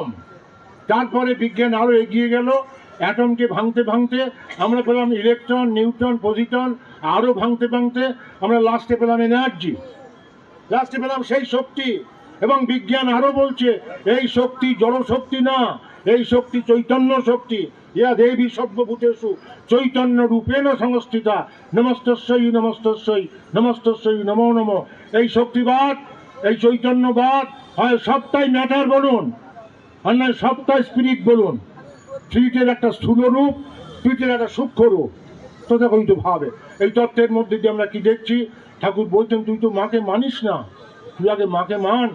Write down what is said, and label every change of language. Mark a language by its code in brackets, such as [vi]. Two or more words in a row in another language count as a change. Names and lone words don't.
[bn] তারপরে বিজ্ঞান আরও এগিয়ে গেল, অ্যাটমকে ভাঙতে ভাঙতে আমরা পেলাম ইলেকট্রন, নিউট্রন, পজিট্রন, আরও ভাঙতে ভাঙতে আমরা লাস্টে পেলাম এনার্জি, লাস্টে পেলাম সেই শক্তি। এবং বিজ্ঞান আরও বলছে এই শক্তি জড়শক্তি না, এই শক্তি চৈতন্য শক্তি। [sa] ইয়া দেবী সর্বভূতেষু চৈতন্য রূপেণ সংস্থিতা, নমস্তস্যৈ নমস্তস্যৈ নমস্তস্যৈ নমো নমঃ। [bn] এই শক্তিবাদ, এই চৈতন্যবাদ হয় সবটাই ম্যাটার বলুন, আর নয় সবটাই স্পিরিট বলুন। স্পিরিটের একটা স্থূল রূপ, স্পিরিটের একটা সূক্ষ্ম রূপ। তো দেখো তো ভাবে এই তত্ত্বের মধ্যে দিয়ে আমরা কি দেখছি। ঠাকুর বলতেন তুই তো মাকে মানিস না, তুই আগে মাকে মান।